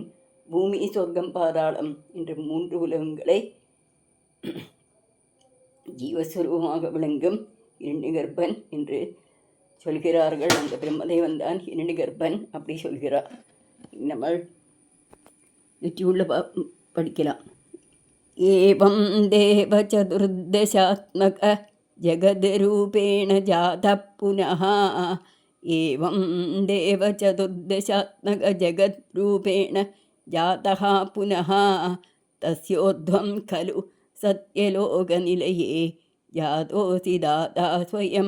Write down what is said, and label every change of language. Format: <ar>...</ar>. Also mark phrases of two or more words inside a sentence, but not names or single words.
<ta>பூமி, சொர்க்கம், பாதாளம் என்ற 3 உலகங்களை ஜீவஸ்வரூபமாக விளங்கும் இரண்யகர்ப்பன் என்று சொல்கிறார்கள். அந்த பிரம்மதேவன் தான் இரண்யகர்ப்பன் அப்படி சொல்கிறார். நம்ம நெற்றியுள்ள படிக்கலாம்.</ta> <sa>एवं देव चतुर्दशात्मक जगद्रूपेण जातः पुनः. एवं देव चतुर्दशात्मकजगद्रूपेण जातः पुनः तस्योर्ध्वं खलु सत्यलोकनिलये जातोऽसि दाता स्वयं.</sa>